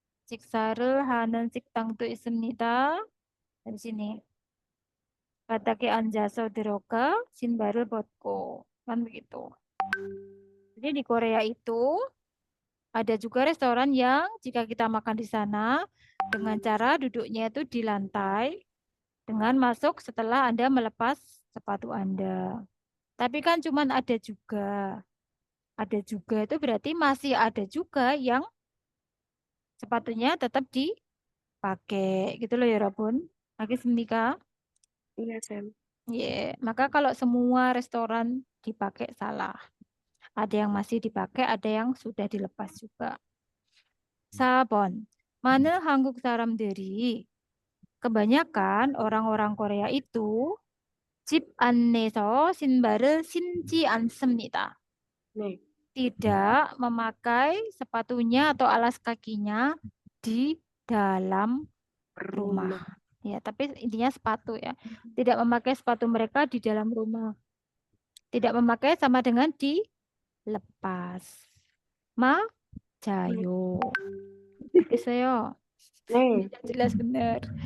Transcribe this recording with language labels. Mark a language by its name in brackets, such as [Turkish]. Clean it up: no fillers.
[Korean] 식사를 하는 식당도 있습니다. [Indonesian] Dari sini. [Korean] 바닥에 앉아서 들어가 신발을 벗고. [Indonesian] Kan begitu. Jadi di Korea itu ada juga restoran yang jika kita makan di sana dengan cara duduknya itu di lantai dengan masuk setelah Anda melepas sepatu Anda. Tapi kan cuman ada juga. Ada juga itu berarti masih ada juga yang sepatunya tetap dipakai. Gitu loh ya Rabun. Lagi Semika. Iya, Sam. Maka kalau semua restoran dipakai salah. Ada yang masih dipakai, ada yang sudah dilepas juga. [Korean] 4번. 많은 한국 사람들이 [Indonesian] kebanyakan orang-orang Korea itu [Korean] 집 안에서 신발을 신지 않습니다. [Indonesian] Tidak memakai sepatunya atau alas kakinya di dalam rumah. Ya, tapi intinya sepatu ya. Tidak memakai sepatu mereka di dalam rumah. Tidak memakai sama dengan dilepas. Jayo. Oke, saya. Jelas benar.